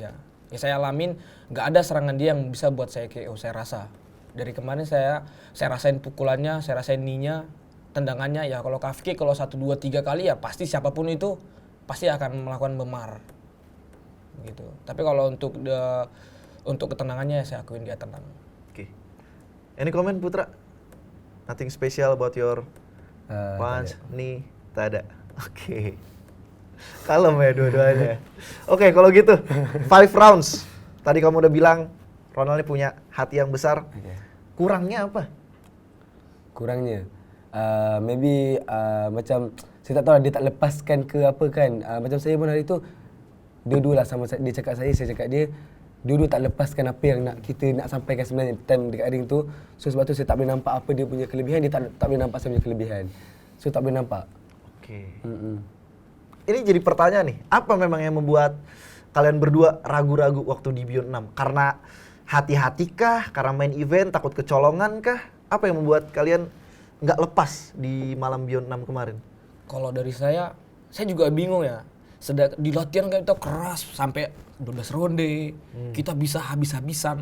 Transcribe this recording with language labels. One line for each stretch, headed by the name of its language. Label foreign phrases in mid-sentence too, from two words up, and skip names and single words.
Indonesian: Ya saya alamin nggak ada serangan dia yang bisa buat saya KO, saya rasa. Dari kemarin saya rasain pukulannya, saya rasain knee-nya, tendangannya. Ya kalau
English: calf kick
Indonesian: kalau 1 2 3 kali ya pasti siapapun itu pasti akan melakukan memar. Gitu. Tapi kalau untuk ketenangannya saya akuin dia tenang. Oke.
English: Any comment Putra? Nothing special about your punch, knee?
Malay: Tak ada. Oke. Kalem ya dua-duanya.
Indonesian: Oke, kalau gitu 5 rounds. Tadi kamu udah bilang Ronald ini punya hati yang besar. Kurangnya apa?
Malay: Kurangnya maybe macam saya tak tahu lah, dia tak lepaskan ke apa kan. Macam saya pun hari tu dua-dua lah sama dia cakap saya cakap dia. Dua-dua tak lepaskan apa yang kita nak sampaikan sebenarnya time dekat ring tu. So sebab tu saya tak boleh nampak apa dia punya kelebihan, dia tak boleh nampak saya punya kelebihan. So tak boleh nampak.
Indonesian: Oke. Ini jadi pertanyaan nih, apa memang yang membuat kalian berdua ragu-ragu waktu di Beyond 6? Karena hati-hati kah? Karena main event takut kecolongan kah? Apa yang membuat kalian nggak lepas di malam Beyond 6 kemarin? Kalau dari saya juga bingung ya. Di latihan kita keras sampai 12 ronde, kita bisa habis-habisan.